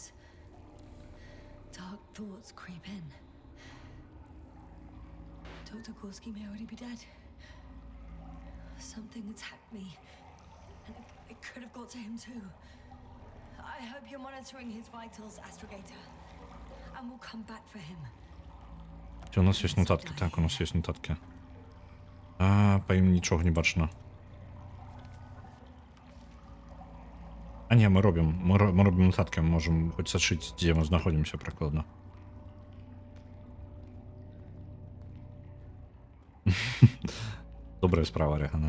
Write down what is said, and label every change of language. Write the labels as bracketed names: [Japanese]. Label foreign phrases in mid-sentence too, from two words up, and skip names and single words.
[English] Dark thoughts creep in. Dr. Gorski may already be dead. Something attacked me. And it could have got to him too. I hope you're monitoring his vitals, Astrogator. And we'll come back for him. [Belarusian] У нас ёсць нотаткі, так, у нас ёсць нотаткі. Па ім нічога не бачна. А не, мы робім нотаткі, мы можам хоць сачыць, дзе мы знаходзімся прыкладна. Добрая справа, Регана.